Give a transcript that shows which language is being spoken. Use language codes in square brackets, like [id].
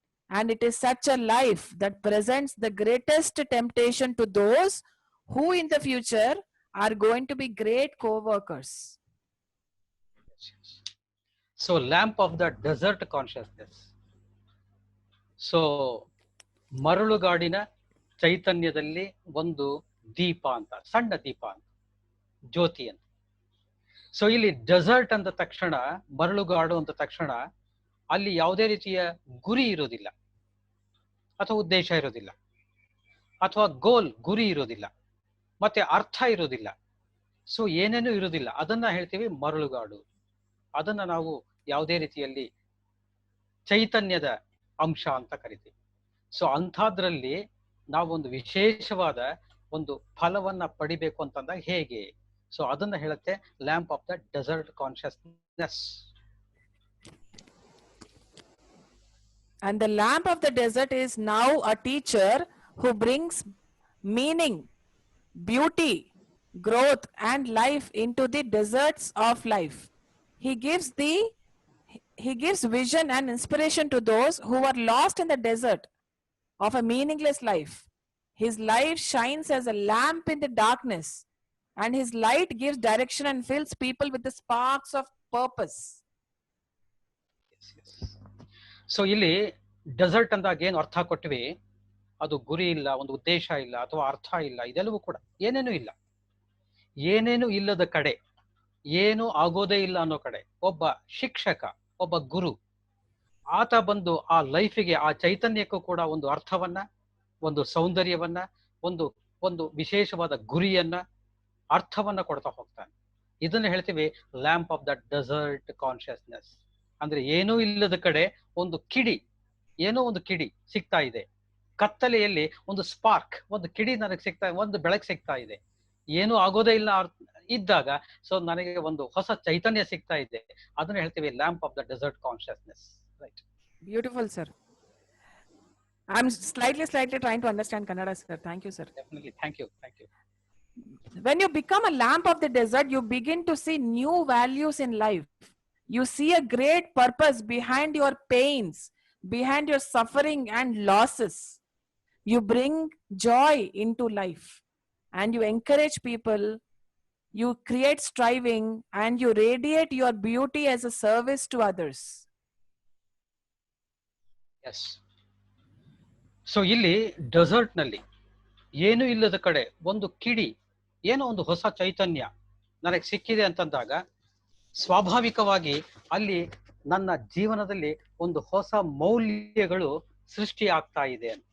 [en] And it is such a life that presents the greatest temptation to those who in the future are going to be great co-workers. So lamp of the desert consciousness. [kn] So ಮರಳುಗಾಡಿನ ಚೈತನ್ಯದಲ್ಲಿ ಒಂದು ದೀಪ ಅಂತ, ಸಣ್ಣ ದೀಪ ಅಂತ, ಜ್ಯೋತಿ ಅಂತ. So ಇಲ್ಲಿ dessert ಅಂದ ತಕ್ಷಣ, ಮರಳುಗಾಡು ಅಂತ ತಕ್ಷಣ ಅಲ್ಲಿ ಯಾವುದೇ ರೀತಿಯ ಗುರಿ ಇರೋದಿಲ್ಲ, ಅಥವಾ ಉದ್ದೇಶ ಇರೋದಿಲ್ಲ, ಅಥವಾ ಗುರಿ ಇರೋದಿಲ್ಲ, ಮತ್ತೆ ಅರ್ಥ ಇರೋದಿಲ್ಲ. ಸೊ ಏನೇನೂ ಇರೋದಿಲ್ಲ, ಅದನ್ನ ಹೇಳ್ತೀವಿ ಮರಳುಗಾಡು. ಅದನ್ನ ನಾವು ಯಾವುದೇ ರೀತಿಯಲ್ಲಿ ಚೈತನ್ಯದ ಅಂಶ ಅಂತ ಕರಿತೀವಿ. ಸೊ ಅಂಥದ್ರಲ್ಲಿ ನಾವೊಂದು ವಿಶೇಷವಾದ ಒಂದು ಫಲವನ್ನ ಪಡಿಬೇಕು ಅಂತಂದಾಗ ಹೇಗೆ? ಸೊ ಅದನ್ನ ಹೇಳುತ್ತೆ [en] Lamp of the desert consciousness. And the lamp of the desert is now a teacher who brings meaning, beauty, growth and life into the deserts of life. He gives vision and inspiration to those who are lost in the desert of a meaningless life. His light shines as a lamp in the darkness, and his light gives direction and fills people with the sparks of purpose. [kn] So ಇಲ್ಲಿ dessert ಅಂದಾಗ ಏನು ಅರ್ಥ ಕೊಟ್ವಿ, ಅದು ಗುರಿ ಇಲ್ಲ, ಒಂದು ಉದ್ದೇಶ ಇಲ್ಲ, ಅಥವಾ ಅರ್ಥ ಇಲ್ಲ, ಇದೆಲ್ಲವೂ ಕೂಡ ಏನೇನೂ ಇಲ್ಲ. ಏನೇನು ಇಲ್ಲದ ಕಡೆ, ಏನು ಆಗೋದೇ ಇಲ್ಲ ಅನ್ನೋ ಕಡೆ ಒಬ್ಬ ಶಿಕ್ಷಕ, ಒಬ್ಬ ಗುರು, ಆತ ಬಂದು ಆ ಲೈಫಿಗೆ, ಆ ಚೈತನ್ಯಕ್ಕೂ ಕೂಡ ಒಂದು ಅರ್ಥವನ್ನ, ಒಂದು ಸೌಂದರ್ಯವನ್ನ, ಒಂದು ವಿಶೇಷವಾದ ಗುರಿಯನ್ನ, ಅರ್ಥವನ್ನ ಕೊಡ್ತಾ ಹೋಗ್ತಾನೆ. ಇದನ್ನ ಹೇಳ್ತೀವಿ [en] Lamp of the desert consciousness. [kn] ಅಂದ್ರೆ ಏನೂ ಇಲ್ಲದ ಕಡೆ ಒಂದು ಕಿಡಿ, ಏನೋ ಒಂದು ಕಿಡಿ ಸಿಗ್ತಾ ಇದೆ, ಕತ್ತಲೆಯಲ್ಲಿ ಒಂದು ಸ್ಪಾರ್ಕ್, ಒಂದು ಕಿಡಿ ನನಗೆ ಸಿಗ್ತಾ, ಒಂದು ಬೆಳಕು ಸಿಗ್ತಾ ಇದೆ. ಏನೂ ಆಗೋದೇ ಇಲ್ಲ ಇದ್ದಾಗ ಸೊ ನನಗೆ ಒಂದು ಹೊಸ ಚೈತನ್ಯ ಸಿಗ್ತಾ ಇದೆ. ಅದನ್ನ ಹೇಳ್ತೀವಿ [en] Lamp of the desert consciousness. Right. Beautiful, sir. I'm slightly trying to understand Kannada, sir. Thank you, sir. Definitely. Thank you. When you become a lamp of the desert, you begin to see new values in life. You see a great purpose behind your pains, behind your suffering and losses. You bring joy into life and you encourage people. You create striving and you radiate your beauty as a service to others. Yes. [kn] So ಇಲ್ಲಿ dessert ನಲ್ಲಿ ಏನು ಇಲ್ಲದ ಕಡೆ ಒಂದು ಕಿಡಿ, ಏನೋ ಒಂದು ಹೊಸ ಚೈತನ್ಯ ನನಗೆ ಸಿಕ್ಕಿದೆ ಅಂತಂದಾಗ ಸ್ವಾಭಾವಿಕವಾಗಿ ಅಲ್ಲಿ ನನ್ನ ಜೀವನದಲ್ಲಿ ಒಂದು ಹೊಸ ಮೌಲ್ಯಗಳು ಸೃಷ್ಟಿ ಆಗ್ತಾ ಇದೆ.